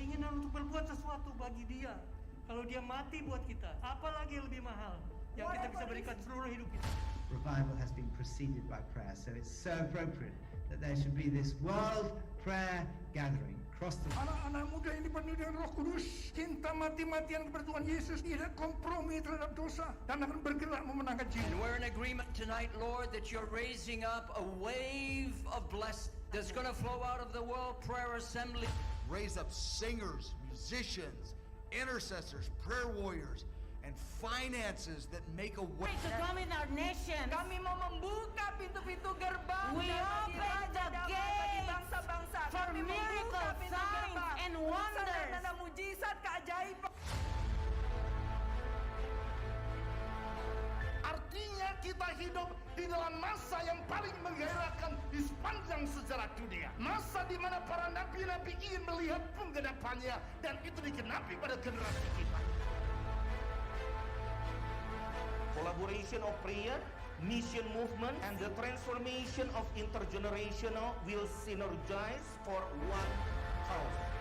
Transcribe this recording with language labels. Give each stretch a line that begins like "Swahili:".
Indonesian: Untuk berbuat sesuatu bagi Dia. Kalau Dia mati buat kita, apalagi yang lebih mahal yang kita bisa berikan seluruh hidup kita.
English: Revival has been preceded by prayer, so it's so appropriate that there should be this world prayer gathering across the...
Indonesian: Anak-anak muda ini penuh dengan Roh Kudus, cinta mati-matian kepada Tuhan Yesus, tidak kompromi terhadap dosa, dan akan bergerak memenangkan jiwa.
English: And we're in agreement tonight, Lord, that you're raising up a wave of blessing that's going to flow out of the World Prayer Assembly. Raise up singers, musicians, intercessors, prayer warriors, and finances that make a way. To come in our nation.
Indonesian: Kami mau membuka pintu-pintu gerbang.
English: We open the gate
Indonesian: bangsa-bangsa.
English: for miracles, signs, and wonders.
Indonesian: Tanda mujizat, keajaiban. Artinya kita hidup di dalam masa yang paling menggairahkan di sepanjang sejarah dunia. Masa di mana para nabi-nabi ingin melihat penggenapannya, dan itu digenapi pada generasi kita.
English: Collaboration of prayer, mission movement, and the transformation of intergenerational will synergize for one cause.